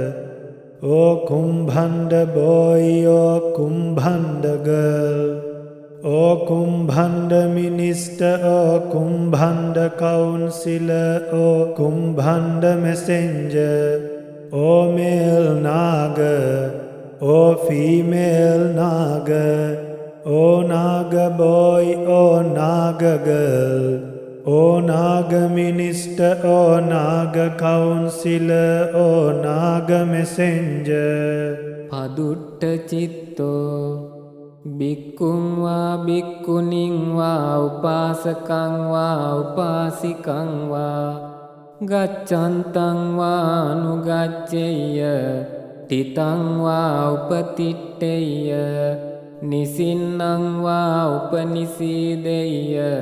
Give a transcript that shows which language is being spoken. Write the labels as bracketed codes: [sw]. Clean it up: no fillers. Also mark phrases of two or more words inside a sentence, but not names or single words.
[en] or kumbhanda boy or kumbhanda girl, or kumbhanda minister or kumbhanda counsellor or kumbhanda messenger, or male naga or female naga, or naga boy or naga girl, or naga minister or naga counsellor or naga messenger. [pi] Padutta චිත්තෝ බික්කුං වා බික්කුණින් වා උපාසකං වා උපාසිකං වා ගච්ඡන්තං වා අනුගච්ඡෙය්‍ය තිතං වා උපතිට්ඨෙය්‍ය නිසින්නං වා උපනිසීදෙය්‍ය